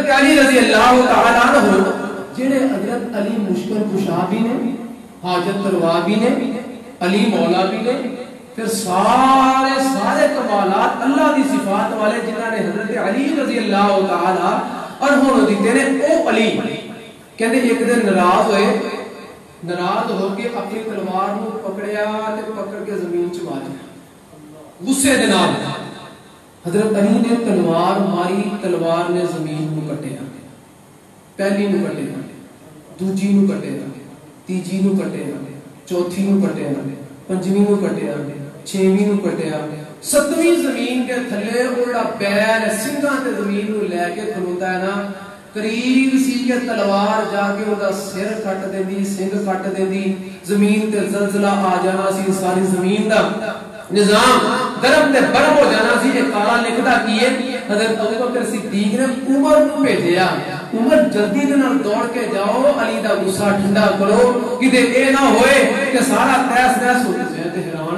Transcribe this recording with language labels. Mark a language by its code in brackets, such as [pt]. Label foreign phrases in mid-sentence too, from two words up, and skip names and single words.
[pa] علی [ar] رضی اللہ تعالیٰ عنہ [pa] جنہیں حضرت علی مشکل کشا بھی نے، حاجت روا بھی نے، علی مولا بھی نے، پھر سارے کمالات اللہ دی صفات والے جنہاں نے حضرت علی [ar] رضی اللہ تعالیٰ عنہ [pa] دیتے نے، او علی کہتے ایک دن ناراض ہوئے، ناراض ہو کے اپنی تلوار کو پکڑیا تے پکڑ کے زمین چ ماریا غصے دے نال۔ حضرت علی نے تلوار ماری، تلوار نے زمین کو کٹیا، پہلی نو کٹیا، دوجی نو کٹیا، تیجی نو کٹیا، چوتھی نو کٹیا، پنجویں نو کٹیا، چھویں نو کٹیا، ستویں زمین کے تھلے اڑا پیر سنگاں تے زمین نو لے کے کھلوتا ہے نا، قریب سی کہ تلوار جا کے ادا سر کٹ دیندی، سنگ کٹ دیندی، زمین تے زلزلہ آ جانا سی، ساری زمین دا نظام درم تے برم ہو جانا سی۔ ایک کالا لکھدا کیے حضرت ابو بکر صدیق نے عمر کو بھیجیا، عمر جلدی دے نال دوڑ کے جاؤ، علی دا غصہ ٹھنڈا کرو کدے اے نہ ہوئے کہ سارا تیس تیس ہو جائے تے حیران۔